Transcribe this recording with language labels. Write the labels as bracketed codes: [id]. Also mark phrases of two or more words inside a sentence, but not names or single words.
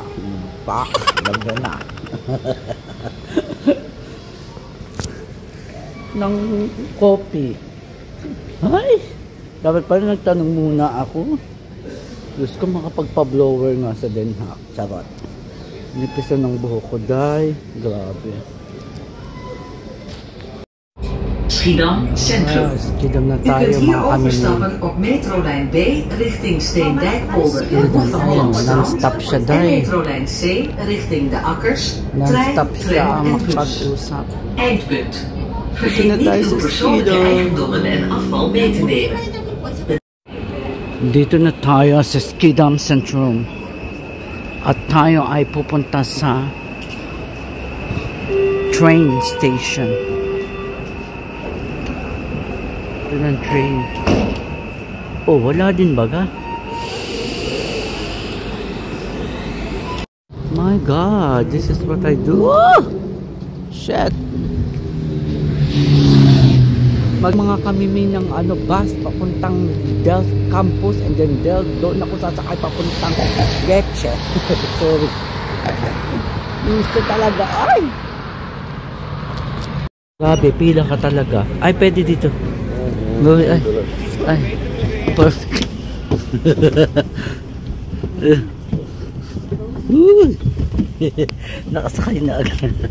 [tl] Ganda na. Ng coffee. Ay! Dapat pala nagtanong muna ako. Diyos ko, makapagpa-blower nga sa Den Haag. Charot. Nipisa ng buhok ko, day. Grabe. Schiedam Centrum. Schiedam na tayo, [nl] U kunt hier [tl] mga [nl] overstappen op metrolijn B richting Steendijkpolder en Hoek van Holland-Strand. [tl] Non-stop siya, [nl] En [tl] day. [nl] metrolijn C richting de Akkers, trein, [tl] Non-stop siya [nl] tram [tl] ang [nl] en bus. [tl] makapag-usap. [nl] Eindpunt. Vergeet niet uw persoonlijke eigendommen en afval mee te nemen. [tl] Dito na tayo sa Schiedam Centrum. At tayo ay pupunta sa train station. Ito ng train. Oh, wala din baga. [en] My God, this is what I do. Oh! Shit. [tl] Mga kamimi ng bus papuntang Delft campus [en] and then [tl] Delft, doon ako sasakay papuntang Getche. Sorry. Gusto talaga. Ay! Grabe, pila ka talaga. Ay, pwede dito. Ay. Perfect. Nakasakay na agad.